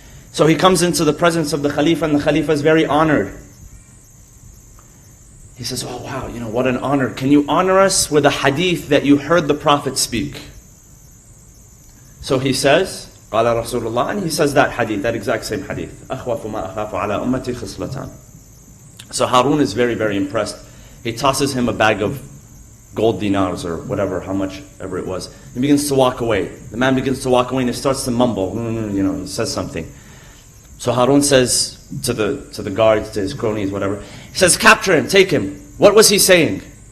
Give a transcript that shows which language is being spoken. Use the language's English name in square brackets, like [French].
[English] So he comes into the presence of the Khalifa, and the Khalifa is very honored. He says, oh wow, what an honor. Can you honor us with a hadith that you heard the Prophet speak? So he says, [Arabic] قال رسول الله, [English] and he says that hadith, that exact same hadith. [Arabic] أخوف ما أخاف على أمتي خصلتان. [English] So Harun is very, very impressed. He tosses him a bag of gold dinars or whatever, how much ever it was. He begins to walk away. The man begins to walk away and he starts to mumble. He says something. So Harun says to the guards, to his cronies, whatever, he says, capture him, take him. What was he saying?